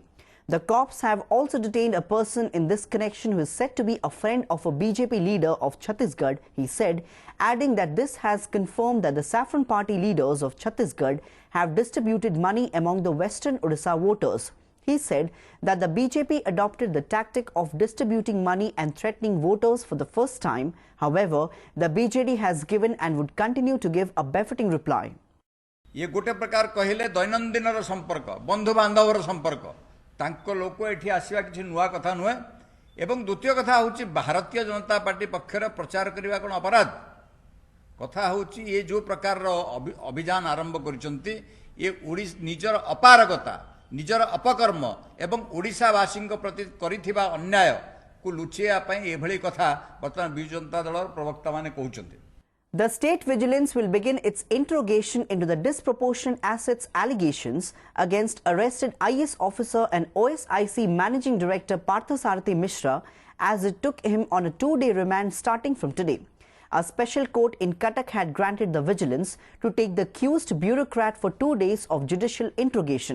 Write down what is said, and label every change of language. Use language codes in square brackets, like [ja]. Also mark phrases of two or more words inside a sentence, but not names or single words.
[en] The cops have also detained a person in this connection who is said to be a friend of a BJP leader of Chhattisgarh, he said, adding that this has confirmed that the saffron party leaders of Chhattisgarh have distributed money among the western Odisha voters. He said that the BJP adopted the tactic of distributing money and threatening voters for the first time. However, the BJD has given and would continue to give a befitting reply. [or] ଯେ ଗୋଟେ ପ୍ରକାର କହଲେ ଦୈନନ୍ଦିନ ସମ୍ପର୍କ ବନ୍ଧୁ ବାନ୍ଧବର ସମ୍ପର୍କ ତାଙ୍କୁ ଲୋକ ଏଠି ଆସିବା କିଛି ନୂଆ କଥା ନୁହେଁ ଏବଂ ଦ୍ୱିତୀୟ କଥା ହେଉଛି ଭାରତୀୟ ଜନତା ପାର୍ଟି ପକ୍ଷର ପ୍ରଚାର କରିବା କୌଣ ଅପରାଧ କଥା ହେଉଛି ଯେ ଯୋ ପ୍ରକାର ଅଭିଯାନ ଆରମ୍ଭ କରିଛନ୍ତି ଯେ ନିଜର ଅପାରଗତା ନିଜର ଅପକର୍ମ ଏବଂ ଓଡ଼ିଶାବାସୀ ପ୍ରତି କରିଥିବା ଅନ୍ୟାୟ କୁ ଲୁଚିଆ ପାଇଁ ଏଭଳି କଥା ବର୍ତ୍ତମାନ ବିଜୁ ଜନତା ଦଳ ପ୍ରବକ୍ତା ମାନେ କହୁଛନ୍ତି। [en] The State Vigilance will begin its interrogation into the disproportionate assets allegations against arrested IS officer and OSIC Managing Director Parthasarathi Mishra as it took him on a 2-day remand starting from today. A special court in Cuttack had granted the vigilance to take the accused bureaucrat for 2 days of judicial interrogation.